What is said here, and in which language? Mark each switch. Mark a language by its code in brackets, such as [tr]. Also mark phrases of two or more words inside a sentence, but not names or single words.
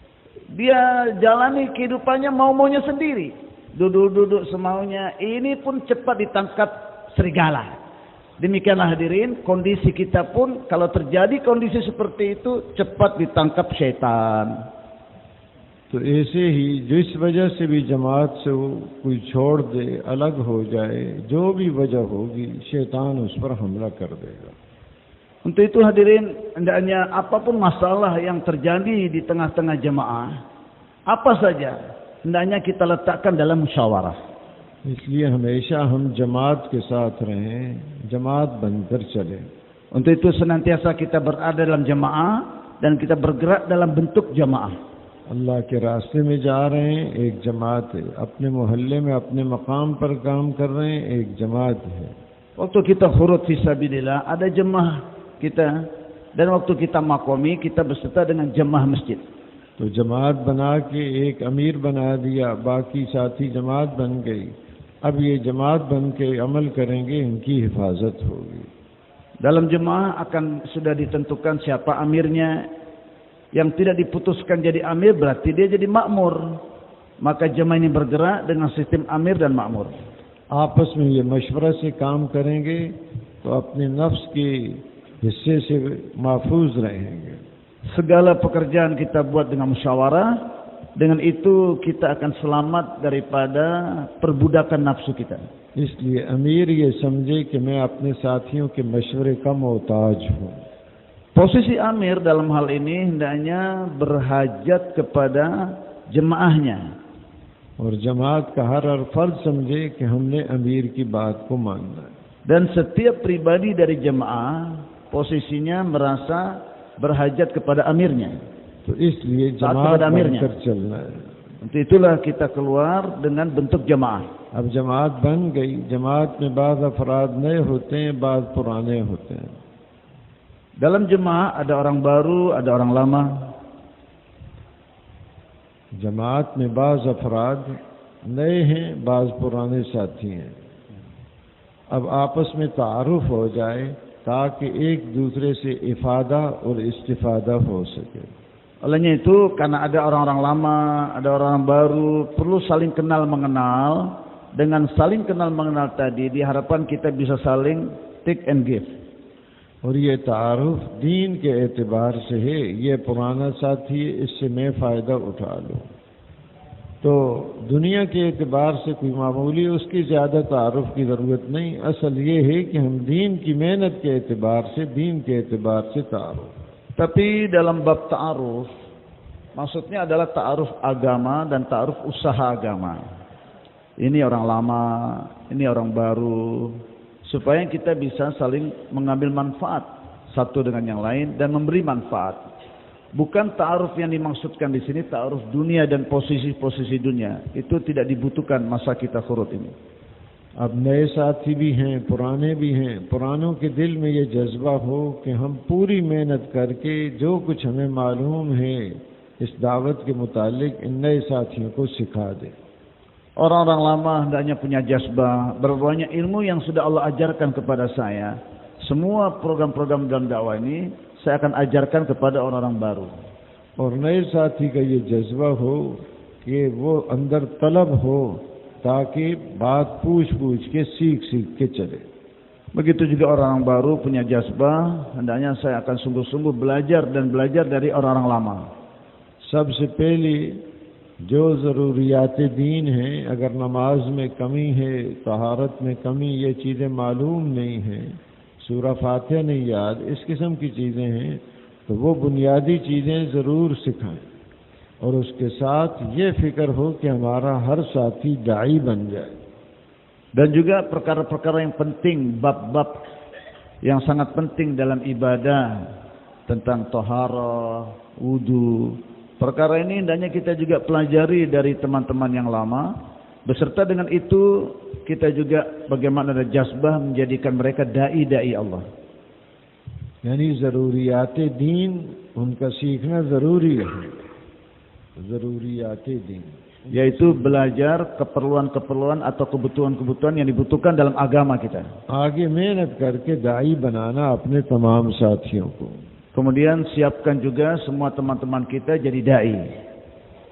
[id] Dia jalani kehidupannya mau-maunya sendiri. Duduk-duduk semaunya. Ini pun cepat ditangkap serigala. Demikianlah hadirin, kondisi kita pun kalau terjadi kondisi seperti itu cepat ditangkap syaitan. [ur] تو ایسے ہی جس وجہ سے بھی جماعت سے وہ کوئی چھوڑ دے، الگ ہو جائے، جو بھی وجہ ہوگی، شیطان اس پر حملہ کر دے گا. [id] Untuk itu hadirin, hendaknya apapun masalah yang terjadi di tengah-tengah jemaah, apa saja, hendaknya kita letakkan dalam musyawarah. [ur] اس لیے ہمیشہ ہم جماعت کے ساتھ رہیں، جماعت بن کر چلیں. [id] Untuk itu senantiasa kita berada dalam jemaah dan kita bergerak dalam bentuk jemaah. [ur] اللہ کے راستے میں جا رہے ہیں، ایک جماعت ہے. اپنے محلے میں اپنے مقام پر کام کر رہے ہیں، ایک جماعت ہے. [id] Waktu kita [ar] khurut fisabilillah, [id] ada jemaah kita, dan waktu kita makomi, kita berserta dengan jemaah masjid. [ur] تو جماعت بنا کے ایک امیر بنا دیا، باقی ساتھی جماعت بن گئی. اب یہ جماعت بن کے عمل کریں گے، ان کی حفاظت ہوگی. [id] Dalam jemaah akan sudah ditentukan siapa amirnya. Yang tidak diputuskan jadi amir berarti dia jadi makmur. Maka jemaah ini bergerak dengan sistem amir dan makmur. [ur] آپس میں یہ مشورہ سے کام کریں گے تو اپنے نفس کے حصے سے محفوظ رہیں گے. [id] Segala pekerjaan kita buat dengan musyawarah. Dengan itu kita akan selamat daripada perbudakan nafsu kita. [ur] اس لیے امیر یہ سمجھے کہ میں اپنے ساتھیوں کے مشورے کا محتاج ہوں. [id] Posisi amir dalam hal ini hendaknya berhajat kepada jemaahnya. [ur] اور جماعت کا ہر فرض سمجھے کہ ہم نے امیر کی بات کو ماننا ہے. [id] Dan setiap pribadi dari jemaah posisinya merasa berhajat kepada amirnya. [ur] تو اس لیے جماعت بن کر چلنا ہے. [id] Untuk itulah kita keluar dengan bentuk jemaah. [ur] اب جماعت بن گئی. جماعت میں بعض افراد نئے ہوتے ہیں، بعض پرانے ہوتے ہیں. [id] Dalam jemaah ada orang baru, ada orang lama. [ur] جماعت میں بعض افراد نئے ہیں، بعض پرانے ساتھی ہیں. اب آپس میں تعارف ہو جائے تاکہ ایک دوسرے سے افادہ اور استفادہ ہو سکے. [id] Olehnya itu karena ada orang-orang lama, ada orang baru, perlu saling kenal mengenal. Dengan saling kenal mengenal tadi diharapkan kita bisa saling [en] take and give. [ur] اور یہ تعارف دین کے اعتبار سے ہے. یہ پرانا ساتھی ہے، اس سے میں فائدہ اٹھا لوں. تو دنیا کے اعتبار سے کوئی معمولی اس کی زیادہ تعارف کی ضرورت نہیں. اصل یہ ہے کہ ہم دین کی محنت کے اعتبار سے، دین کے اعتبار سے تعارف. [id] Tapi dalam bab ta'aruf, maksudnya adalah ta'aruf agama dan ta'aruf usaha agama. Ini orang lama, ini orang baru. Supaya kita bisa saling mengambil manfaat satu dengan yang lain dan memberi manfaat. Bukan ta'aruf yang dimaksudkan di sini ta'aruf dunia dan posisi-posisi dunia. Itu tidak dibutuhkan masa kita khurut ini. [ur] اب نئے ساتھی بھی ہیں، پرانے بھی ہیں. پرانوں کے دل میں یہ جذبہ ہو کہ ہم پوری محنت کر کے جو کچھ ہمیں معلوم ہے اس دعوت کے متعلق ان نئے ساتھیوں کو سکھا دیں. [id] Orang-orang lama hendaknya punya jazbah, berapa banyak ilmu yang sudah Allah ajarkan kepada saya. Semua program-program dalam dakwah ini saya akan ajarkan kepada orang-orang baru. [ur] اور نئے ساتھی کا یہ جذبہ ہو کہ وہ اندر طلب ہو تاکہ بات پوچھ پوچھ کے سیکھ سیکھ کے چلے. [id] Begitu juga orang-orang baru punya jazbah, hendaknya saya akan sungguh-sungguh belajar dan belajar dari orang-orang lama. [ur] سب سے پہلے جو ضروریات دین ہیں، اگر نماز میں کمی ہے، طہارت میں کمی، یہ چیزیں معلوم نہیں ہیں، سورہ فاتحہ نہیں یاد، اس قسم کی چیزیں ہیں، تو وہ بنیادی چیزیں ضرور سکھائیں. اور اس کے ساتھ یہ فکر ہو کہ ہمارا ہر ساتھی داعی بن جائے. [id] Dan juga perkara-perkara yang penting, bab-bab yang sangat penting dalam ibadah tentang taharah, wudu. Perkara ini hendaknya kita juga pelajari dari teman-teman yang lama. Beserta dengan itu kita juga bagaimana ada jazbah menjadikan mereka dai-dai Allah. [ur] یعنی ضروریات دین ان کا سیکھنا ضروری ہے. ضروریات دین [id] yaitu belajar keperluan-keperluan atau kebutuhan-kebutuhan yang dibutuhkan dalam agama kita. [ur] آگے محنت کر کے داعی بنانا اپنے تمام ساتھیوں کو. [id] Kemudian siapkan juga semua teman-teman kita jadi dai.